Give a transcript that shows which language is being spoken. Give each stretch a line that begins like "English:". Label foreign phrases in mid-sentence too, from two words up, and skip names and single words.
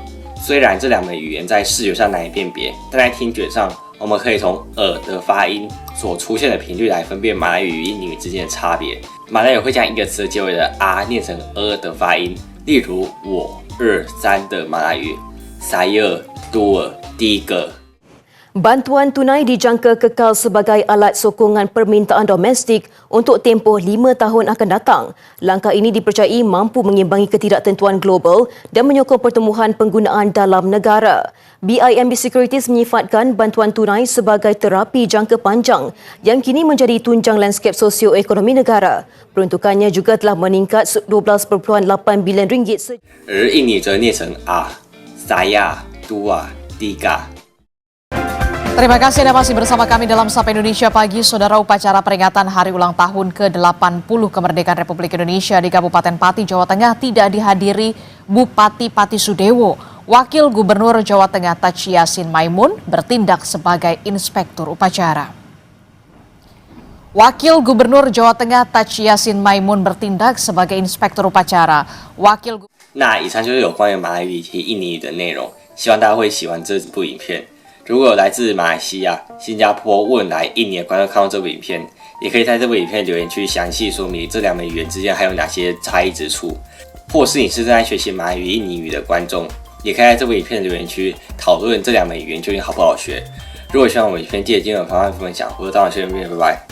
Chinese: 虽然这两门语言在视觉上难以辨别，但在听觉上，我们可以从的发音所出现的频率来分辨马来语与印尼语之间的差别。马来语会将一个词结尾的念成的发音，例如我、二、三的马来语
Malay: saya, dua, tiga。 Bantuan tunai dijangka kekal sebagai alat sokongan permintaan domestik untuk tempoh 5 tahun akan datang. Langkah ini dipercayai mampu mengimbangi ketidaktentuan global dan menyokong pertumbuhan penggunaan dalam negara. BIMB Securities menyifatkan bantuan tunai sebagai terapi jangka panjang yang kini menjadi tunjang lanskap sosioekonomi negara. Peruntukannya juga telah meningkat 12.8 bilion ringgit.
Chinese: 而印尼则念成
Indonesian: saya, dua, tiga。 Terima kasih Anda masih bersama kami dalam Sapa Indonesia Pagi. Saudara, upacara peringatan hari ulang tahun ke-80 kemerdekaan Republik Indonesia di Kabupaten Pati, Jawa Tengah tidak dihadiri Bupati Pati Sudewo. Wakil Gubernur Jawa Tengah Taj Yassin Maimun bertindak sebagai inspektur upacara. Wakil Gubernur Jawa Tengah Taj Yassin Maimun bertindak sebagai inspektur upacara.
Chinese: 那以上就是有关于马来语以及印尼语的内容，希望大家会喜欢这部影片。如果有来自马来西亚、新加坡、汶莱、印尼的观众看到这部影片，也可以在这部影片留言区详细说明这两门语言之间还有哪些差异之处，或是你是正在学习马来语、印尼语的观众，也可以在这部影片留言区讨论这两门语言究竟好不好学。如果喜欢我们影片，记得订阅、分享，我是当然学员，拜拜。